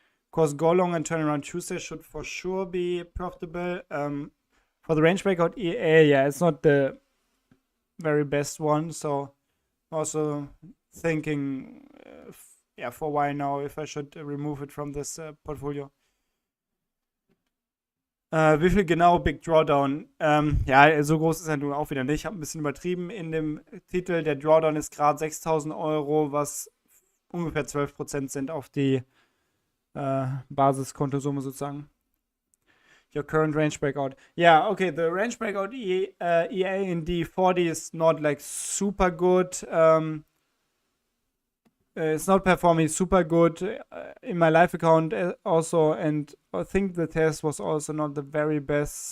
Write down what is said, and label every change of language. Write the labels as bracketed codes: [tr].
[en] course, go long and turn around Tuesday should for sure be profitable. For the range breakout EA, yeah, it's not the very best one. So also thinking, yeah, for a while now if I should remove it from this Portfolio. [de] Wie viel genau Big Drawdown? Ja, so groß ist er nun auch wieder nicht. Ich habe ein bisschen übertrieben in dem Titel. Der Drawdown ist gerade 6.000 Euro, was ungefähr 12% sind auf die Basiskontosumme sozusagen. [en] Your current range breakout. Yeah, okay, the range breakout EA in D40 is not like super good. It's not performing super good in my live account also, and I think the test was also not the very best.